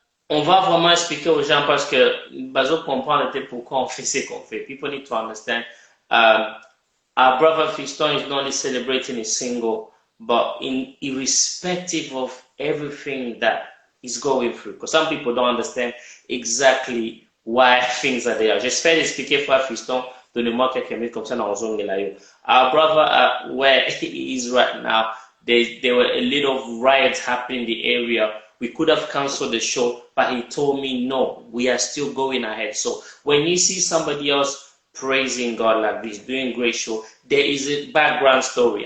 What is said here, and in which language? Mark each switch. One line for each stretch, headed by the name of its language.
French: On va vraiment expliquer aux gens parce que Bazo comprend pourquoi on fait ce qu'on fait.
English: People need to understand. Our brother Fiston is not only celebrating his single, but irrespective of everything that he's going through. Because some people don't understand exactly why things are there.
French: J'espère expliquer frère Fiston. Donnez-moi quelques minutes comme ça dans la zone.
English: Our brother, where he is right now, there were a little riots happening in the area. We could have canceled the show, but he told me, no, we are still going ahead. So when you see somebody else praising God like this, doing great show, there is a background story.